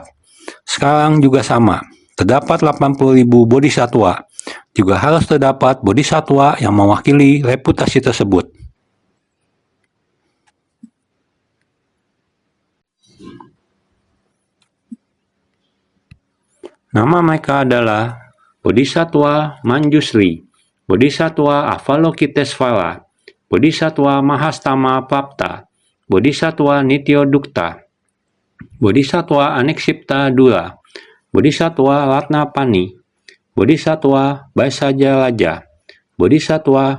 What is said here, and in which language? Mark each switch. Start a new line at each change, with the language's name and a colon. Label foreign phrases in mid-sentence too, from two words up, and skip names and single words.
Indonesian: Sekarang juga sama, terdapat 80.000 bodhisattva. Juga harus terdapat bodhisattva yang mewakili reputasi tersebut. Nama mereka adalah Bodhisattva Manjusri, Bodhisattva Avalokitesvara, Bodhisattva Mahastama Prapta, Bodhisattva Nityodukta, Bodhisattva Aneksipta Dula, Bodhisattva Ratnapani, Bodhisattva Baisajalaja, Bodhisattva